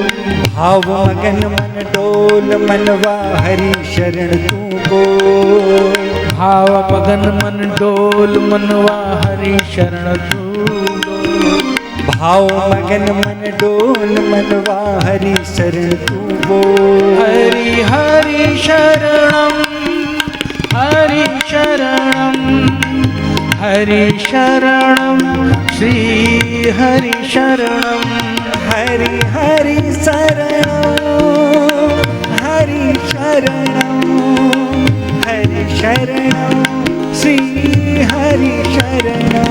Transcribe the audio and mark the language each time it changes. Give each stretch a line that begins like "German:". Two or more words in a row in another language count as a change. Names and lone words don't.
Hindi: भाव मगन मन डोल मनवा हरि शरण तू बोल। भाव मगन मन डोल मनवा हरि शरण तू बोल। भाव मगन मन डोल मनवा हरि शरण तू बोल।
Sanskrit: हरि हरि शरणम हरि शरणम हरि शरणम श्री हरि शरणम। हरि हरि शरणम हरि शरणम हरि शरणम श्री हरि शरणम।